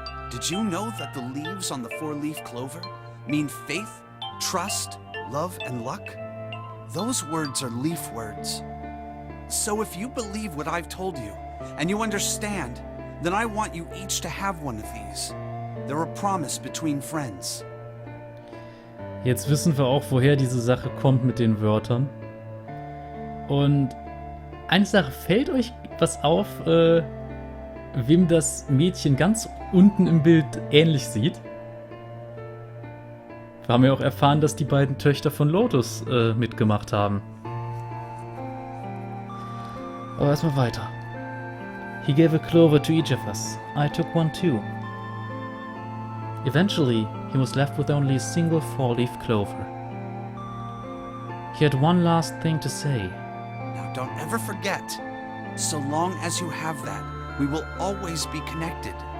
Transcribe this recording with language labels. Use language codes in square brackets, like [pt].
[en] Did you know that the leaves on the 4-leaf clover mean faith, trust, love, and luck? Those words are leaf words. So if you believe what I've told you, and you understand, then I want you each to have one of these. They're a promise between friends. [de] Jetzt wissen wir auch, woher diese Sache kommt mit den Wörtern. Und eine Sache, fällt euch was auf, wem das Mädchen ganz unten im Bild ähnlich sieht? Wir haben ja auch erfahren, dass die beiden Töchter von Lotus mitgemacht haben. Aber erstmal weiter. [en] He gave a clover to each of us. I took one too. Eventually, he was left with only a single 4-leaf clover. He had one last thing to say. Now don't ever forget, so long as you have that, we will always be connected.